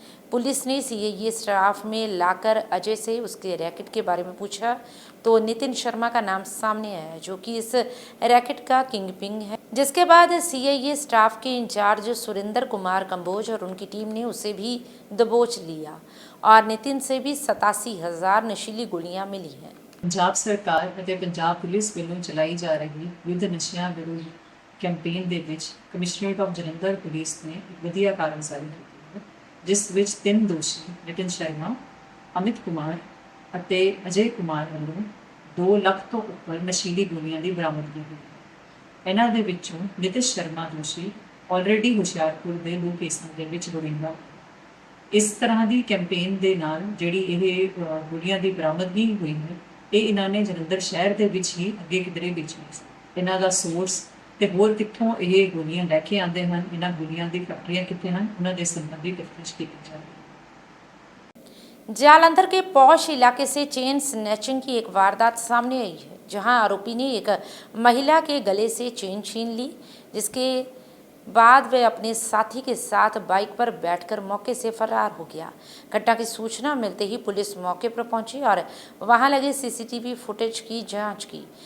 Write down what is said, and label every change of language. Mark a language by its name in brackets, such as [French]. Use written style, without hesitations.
[Hindi] Police ने CIA staff में लाकर अजय से उसके रैकेट के बारे में पूछा तो नितिन शर्मा का नाम सामने आया, जो कि इस रैकेट का किंग पिंग है। जिसके बाद सीआईए स्टाफ के इंचार्ज सुरेंद्र कुमार कंबोज और उनकी टीम ने उसे भी दबोच लिया और नितिन से भी 87,000 नशीली गोलियां मिली हैं। [Punjabi] पंजाब सरकार ਅਤੇ पंजाब पुलिस ਵੱਲੋਂ ਚਲਾਈ ਜਾ ਰਹੀ ਯੁੱਧ ਨਸ਼ਿਆਂ ਵਿਰੁੱਧ ਕੈਂਪੇਨ ਦੇ ਵਿੱਚ ਕਮਿਸ਼ਨਰੇਟ ਆਫ ਜਲੰਧਰ ਪੁਲਿਸ ਨੇ ਇੱਕ ਵਧੀਆ ਕਾਰਜਸਾਰੀ ਕੀਤੀ ਹੈ, ਜਿਸ ਵਿੱਚ 3 ਦੋਸ਼ੀ ਨਿਤਿਨ ਸ਼ਰਮਾ, ਅਮਿਤ ਕੁਮਾਰ ਅਤੇ ਅਜੇ ਕੁਮਾਰ ਵੱਲੋਂ 2 ਲੱਖ ਤੋਂ ਉੱਪਰ ਨਸ਼ੀਲੀ ਗੋਲੀਆਂ ਦੀ ਬਰਾਮਦਗੀ ਹੋਈ। ਇਹਨਾਂ ਦੇ ਵਿੱਚੋਂ ਨਿਤਿਨ ਸ਼ਰਮਾ ਦੋਸ਼ੀ ਆਲਰੇਡੀ ਹੁਸ਼ਿਆਰਪੁਰ ਦੇ 2 ਕੇਸਾਂ ਦੇ ਵਿੱਚ ਲੋੜੀਂਦਾ। ਇਸ ਤਰ੍ਹਾਂ ਦੀ ਕੈਂਪੇਨ ਦੇ ਨਾਲ ਜਿਹੜੀ ਇਹ ਗੋਲੀਆਂ ਦੀ ਬਰਾਮਦਗੀ ਹੋਈ ਹੈ, ਇਹ ਇਹਨਾਂ ਨੇ ਜਲੰਧਰ ਸ਼ਹਿਰ ਦੇ ਵਿੱਚ ਹੀ ਅੱਗੇ ਕਿਧਰੇ ਵੇਚਣੀ ਸੀ। ਇਹਨਾਂ ਦਾ ਸੋਰਸ ਤੇ ਹੋਰ ਕਿੱਥੋਂ ਇਹ ਗੋਲੀਆਂ ਲੈ ਕੇ ਆਉਂਦੇ ਹਨ, ਇਹਨਾਂ ਗੋਲੀਆਂ ਦੀ ਫੈਕਟਰੀਆਂ ਕਿੱਥੇ ਹਨ, ਉਹਨਾਂ ਦੇ संबंधी [Hindi] तफ्तीश की जा रही है। जालंधर के पौष इलाके से चेन स्नैचिंग की एक वारदात सामने आई है, जहां आरोपी ने एक महिला के गले से चेन छीन ली, जिसके बाद वह अपने साथी के साथ बाइक पर बैठकर मौके से फरार हो गया। घटना की सूचना मिलते ही पुलिस मौके पर पहुंची और वहां लगे सीसीटीवी फुटेज की जांच की।